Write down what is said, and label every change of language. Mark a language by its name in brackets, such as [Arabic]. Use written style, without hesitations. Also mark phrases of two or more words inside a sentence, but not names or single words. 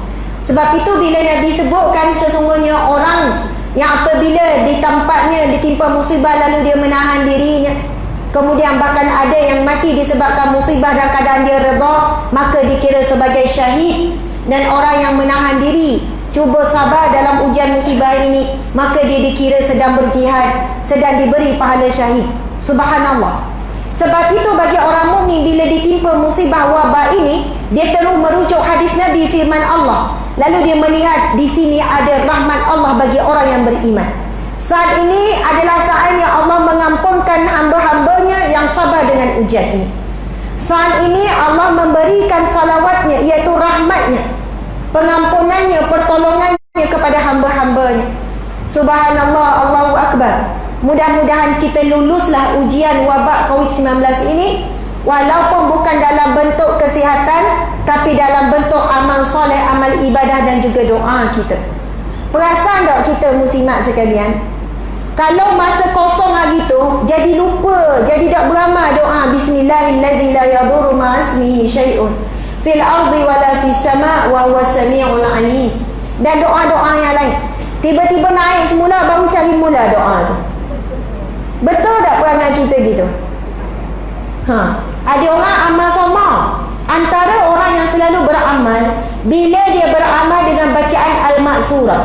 [Malay] Sebab itu bila Nabi sebutkan sesungguhnya orang yang apabila di tempatnya ditimpa musibah lalu dia menahan dirinya, kemudian bahkan ada yang mati disebabkan musibah dan keadaan dia redha, maka dikira sebagai syahid. Dan orang yang menahan diri, cuba sabar dalam ujian musibah ini, maka dia dikira sedang berjihad, sedang diberi pahala syahid. Subhanallah. Sebab itu bagi orang mukmin bila ditimpa musibah wabak ini, dia terus merujuk hadis Nabi, firman Allah. Lalu dia melihat di sini ada rahmat Allah bagi orang yang beriman. Saat ini adalah saatnya Allah mengampunkan hamba-hambanya yang sabar dengan ujian ini. Saat ini Allah memberikan salawatnya, iaitu rahmatnya, pengampunannya, pertolongannya kepada hamba-hambanya. [Arabic] سبحان الله، الله أكبر. [Malay] Mudah-mudahan kita luluslah ujian wabak COVID-19 ini, walaupun bukan dalam bentuk kesihatan, tapi dalam bentuk amal soleh, amal ibadah dan juga doa kita. Perasan tak kita muslimat sekalian, kalau masa kosong hari tu jadi lupa, jadi tak beramal doa [Arabic] بسم الله الرحمن الرحيم لا يضر مع اسمه شيء في الأرض ولا في السماء وهو السميع العليم, [Malay] dan doa-doa yang lain. Tiba-tiba naik semula, baru cari mula doa tu. Betul tak perangai kita gitu? Ada orang amal sama. Antara orang yang selalu beramal, bila dia beramal dengan bacaan al-maksurah.